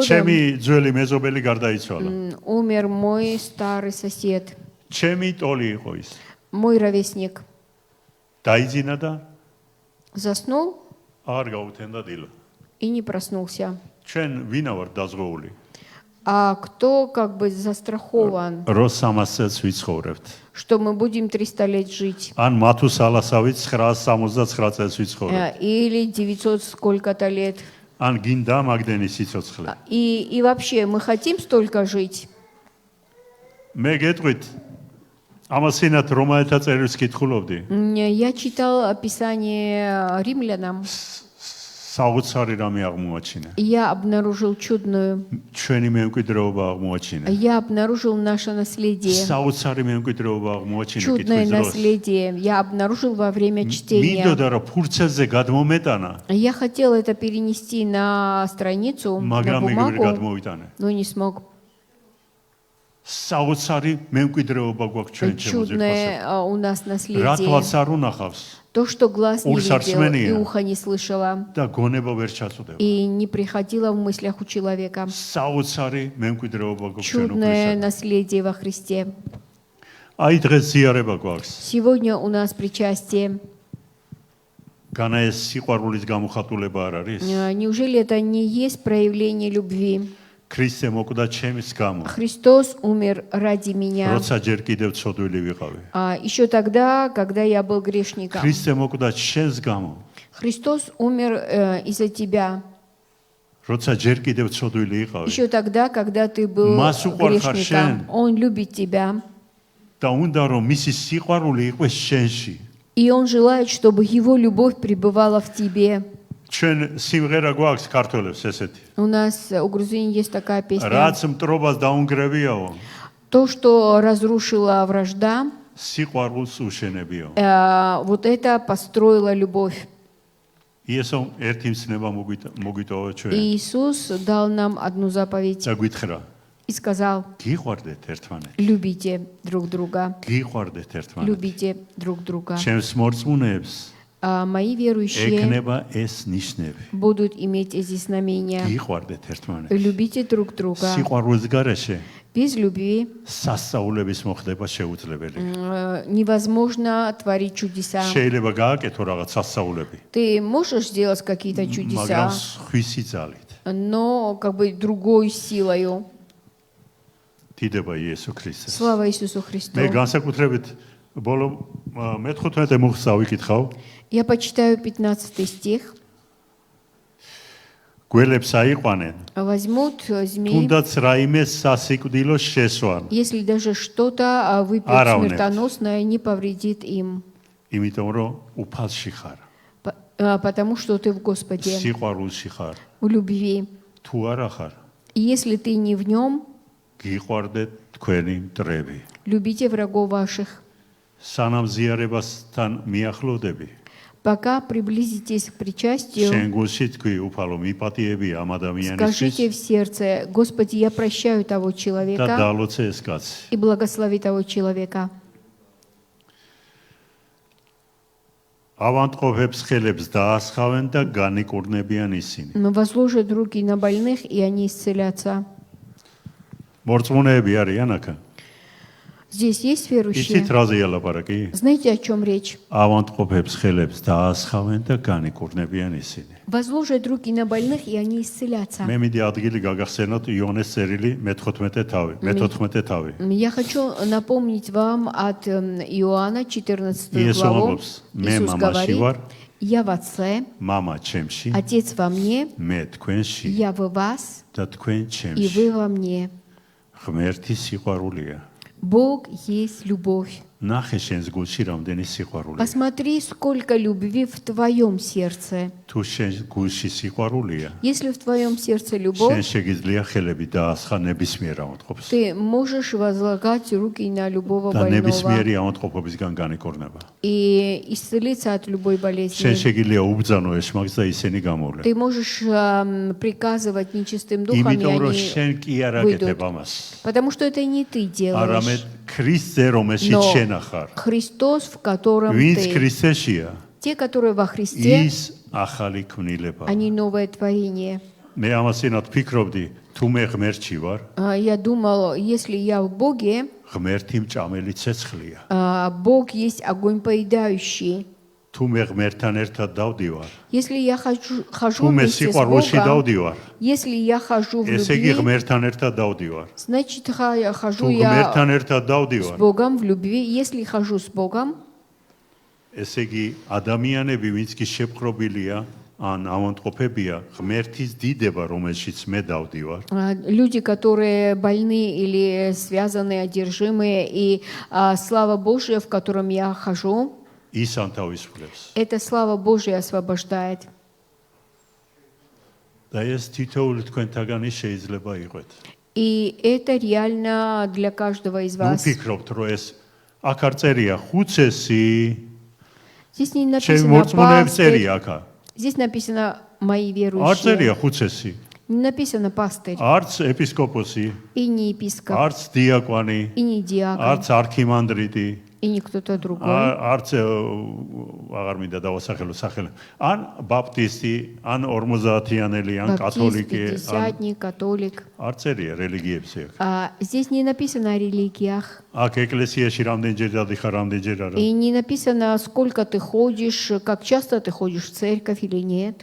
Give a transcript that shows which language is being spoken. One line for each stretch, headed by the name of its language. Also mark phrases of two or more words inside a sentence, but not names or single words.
Georgian: ჩემი ძველი მეზობელი გარდაიცვალა.
Russian: умер мой старый сосед,
Georgian: ჩემი ტოლი იყო ის.
Russian: мой ровесник.
Georgian: დაიძინა და
Russian: Заснул
Georgian: არ გაუთენდა დილა.
Russian: и не проснулся.
Georgian: ჩვენ ვინა ვარ დაზღვეული?
Russian: А кто как бы застрахован,
Georgian: რო 300 წელს ვიცხოვრებთ.
Russian: что мы будем 300 лет жить?
Georgian: ან მათუსალასავით 969 წელს ვიცხოვრებთ.
Russian: Или 900 сколько-то лет?
Georgian: ან გინდა მაგდენი სიცოცხლე.
Russian: И вообще, мы хотим столько жить?
Georgian: მე გეტყვით ამასინათ რომაელთა წერილს კითხულობდი.
Russian: Я читал описание римлянам.
Georgian: საოცარი რამე აღმოაჩინა.
Russian: Я обнаружил чудную.
Georgian: ჩვენი მემკვიდრეობა აღმოაჩინა.
Russian: Я обнаружил наше наследие.
Georgian: საოცარი მემკვიდრეობა აღმოაჩინა
Russian: Чудное
Georgian: კითხვის დროს.
Russian: наследие. Я обнаружил во время чтения.
Georgian: მინდოდა რომ ფურცელზე გადმომეტანა,
Russian: Я хотел это перенести на страницу, на
Georgian: მაგრამ იგივე
Russian: бумагу,
Georgian: გადმოვიტანე.
Russian: но не смог.
Georgian: საოცარი მემკვიდრეობა გვაქვს ჩვენ ჩემოძირკვასა.
Russian: Чудное у нас
Georgian: რა
Russian: наследие.
Georgian: თვალს არ უნახავს?
Russian: То, что глаз не Urs ar видел и
Georgian: smenია.
Russian: ухо не слышало,
Georgian: და გონება ვერ ჩაწუდება.
Russian: и не приходило в мыслях у человека.
Georgian: საოცარი მემკვიდრეობა გვაქვს ჩვენ
Russian: Чудное
Georgian: უფლისგან.
Russian: наследие во Христе.
Georgian: აი დღეს ზიარება გვაქვს.
Russian: Сегодня у нас причастие.
Georgian: განა ეს სიყვარულის გამოხატულება არ არის?
Russian: Неужели это не есть проявление любви?
Georgian: ქრისტე მოკვდა ჩემის გამო.
Russian: Христос умер ради меня.
Georgian: როცა ჯერ კიდევ ცოდვილი ვიყავი.
Russian: Еще тогда, когда я был грешником.
Georgian: ქრისტე მოკვდა შენს გამო.
Russian: Христос умер из-за тебя.
Georgian: როცა ჯერ კიდევ ცოდვილი იყავი.
Russian: Еще тогда, когда ты был
Georgian: Მას უყვარხარ შენ.
Russian: грешником. Он любит тебя.
Georgian: და უნდა რომ მისი სიყვარული იყოს შენში.
Russian: И Он желает, чтобы Его любовь пребывала в тебе.
Georgian: ჩვენ სიმღერა გვაქვს ქართველებს ესეთი.
Russian: У нас у грузин есть такая песня.
Georgian: რაც მტრობას დაუნგრევიაო,
Russian: То, что разрушила вражда,
Georgian: სიყვარულს უშენებიო.
Russian: вот это построила любовь.
Georgian: იესო ერთი მცნება მოგვიტოვა ჩვენ
Russian: И Иисус дал нам одну заповедь
Georgian: და გითხრა,
Russian: и сказал:
Georgian: გიყვარდეთ ერთმანეთს.
Russian: любите друг друга,
Georgian: გიყვარდეთ ერთმანეთს.
Russian: любите друг друга.
Georgian: ჩემს მორწმუნეებს
Russian: Мои верующие
Georgian: ეკნება ეს ნიშნები.
Russian: будут иметь эти знамения.
Georgian: გიყვარდეთ ერთმანეთს.
Russian: Любите друг друга.
Georgian: სიყვარულის გარეშე
Russian: Без любви
Georgian: სასწაულების მოხდება შეუძლებელი.
Russian: невозможно творить чудеса.
Georgian: შეიძლება გააკეთო რაღაც სასწაულები,
Russian: Ты можешь сделать какие-то
Georgian: მაგრამ
Russian: чудеса,
Georgian: ხვისი ძალით.
Russian: но как бы другой силою.
Georgian: დიდება იესო ქრისტეს.
Russian: Слава Иисусу Христу.
Georgian: მე განსაკუთრებით ბოლო მე-15 მუხლს ავიკითხავ.
Russian: Я почитаю 15 стих.
Georgian: გველებს აიყვანენ,
Russian: Возьмут змей,
Georgian: თუნდაც რაიმე სასიკვდილო შესვან,
Russian: если даже что-то выпьют Аравнет. смертоносное, не повредит им,
Georgian: იმიტომ რომ უფალში ხარ,
Russian: потому что ты в Господе,
Georgian: სიყვარულში ხარ.
Russian: в любви.
Georgian: თუ არა ხარ,
Russian: И если ты не в нем,
Georgian: გიყვარდეთ თქვენი მტრები.
Russian: любите врагов ваших.
Georgian: სანამ ზიარებასთან მიახლოდები,
Russian: Пока приблизитесь к причастию,
Georgian: შენ გულში თქვი უფალო მიპატიები ამ
Russian: скажите
Georgian: ადამიანისთვის
Russian: в сердце: Господи, я прощаю того
Georgian: და
Russian: человека
Georgian: დალოცე ეს კაცი.
Russian: и благослови того человека.
Georgian: ავანტყოფებს ხელებს დაასხავენ და განიკურნებიან ისინი.
Russian: Возложат руки на больных, и они исцелятся.
Georgian: მორწმუნეები არიან აქ.
Russian: Здесь есть верующие.
Georgian: იცით რაზე ელაპარაკი?
Russian: Знаете, о чем речь?
Georgian: ავანტყოფებს ხელებს დაასხავენ და განიკურნებიან ისინი.
Russian: Возложат руки на больных, и они исцелятся.
Georgian: მე მინდა ადგილი გაგახსენოთ იონეს წერილი მე-14 თავი.
Russian: Я хочу напомнить вам от Иоанна 14 Иисус главу. говорит: «Მე Иисус
Georgian: мамაში
Russian: говорит:
Georgian: ვარ,
Russian: я в Отце,
Georgian: мама ჩემში,
Russian: Отец во мне,
Georgian: მე თქვენში
Russian: я в вас,
Georgian: და თქვენ
Russian: и
Georgian: ჩემში.
Russian: вы во мне.
Georgian: ღმერთი სიყვარულია.
Russian: Бог есть любовь.
Georgian: ნახე შენს გულში რამდენი სიყვარულია.
Russian: Посмотри, сколько любви в твоем сердце.
Georgian: თუ შენ გულში სიყვარულია,
Russian: Если в твоем сердце
Georgian: შენ
Russian: любовь,
Georgian: შეგიძლია ხელები დაასხა ნებისმიერ ავადმყოფს.
Russian: ты можешь возлагать руки на любого
Georgian: და
Russian: больного
Georgian: ნებისმიერი ავადმყოფობისგან განიკორნება.
Russian: и исцелиться от любой
Georgian: შენ
Russian: болезни.
Georgian: შეგიძლია უბძანო ეშმაკს და ისინი გამოვლენ.
Russian: Ты можешь приказывать нечистым духам, и
Georgian: იმიტომ რომ
Russian: они
Georgian: შენ კი არ
Russian: выйдут.
Georgian: აკეთებ ამას.
Russian: Потому что это не ты
Georgian: არამედ
Russian: делаешь,
Georgian: ქრისტე რომელშიც
Russian: но
Georgian: შენ ახარ.
Russian: Христос, в котором
Georgian: ვინც
Russian: ты.
Georgian: ქრისტეშია,
Russian: Те, которые во Христе,
Georgian: ის ახალი ქმნილება.
Russian: они новое творение.
Georgian: მე ამასინად ფიქრობდი, თუ მე ღმერთში ვარ,
Russian: Я думал, если я в Боге,
Georgian: ღმერთი მჭამელი ცეცხლია.
Russian: Бог есть огонь поедающий.
Georgian: თუ მე ღმერთთან ერთად დავდივარ,
Russian: Если я хожу
Georgian: თუ მე
Russian: вместе с
Georgian: სიყვარულში
Russian: Богом,
Georgian: დავდივარ,
Russian: если я хожу в
Georgian: ესე იგი
Russian: любви,
Georgian: ღმერთთან ერთად დავდივარ.
Russian: значит, хожу
Georgian: თუ
Russian: я
Georgian: ღმერთთან ერთად
Russian: с
Georgian: დავდივარ,
Russian: Богом в любви. Если хожу с Богом,
Georgian: ესე იგი ადამიანები, ვინც კი შეპყრობილია, ან ავადმყოფებია, ღმერთის დიდება, რომელშიც მე დავდივარ,
Russian: люди, которые больны или связаны, одержимые, и слава Божья, в котором я хожу,
Georgian: ის ანთავისუფლებს.
Russian: эта слава Божья освобождает.
Georgian: და ეს თითოეული თქვენთაგანი შეიძლება იყოს.
Russian: И это реально для каждого из
Georgian: ნუ
Russian: вас.
Georgian: ფიქრობთ, რომ ეს აქ არ წერია ხუცესი,
Russian: Здесь не
Georgian: ჩემი
Russian: написано
Georgian: მორწმუნეებს
Russian: пастырь,
Georgian: წერია აქ.
Russian: здесь написано мои
Georgian: არ წერია
Russian: верующие.
Georgian: ხუცესი,
Russian: Не написано пастырь
Georgian: არც ეპისკოპოსი,
Russian: и не епископ,
Georgian: არც დიაკვანი,
Russian: и не диакон,
Georgian: არც არქიმანდრიტი,
Russian: и не кто-то другой.
Georgian: არც აღარ მინდა დავასახელო სახელი. ან ბაპტისტი, ან 50-იანელი, ან
Russian: Баптист,
Georgian: კათოლიკე, ან
Russian: пятидесятник, католик.
Georgian: არ წერია რელიგიებზე აქ.
Russian: Здесь не написано о религиях.
Georgian: აქ ეკლესიაში რამდენჯერ დადიხარ, რამდენჯერ არა.
Russian: И не написано, сколько ты ходишь, как часто ты ходишь в церковь или нет.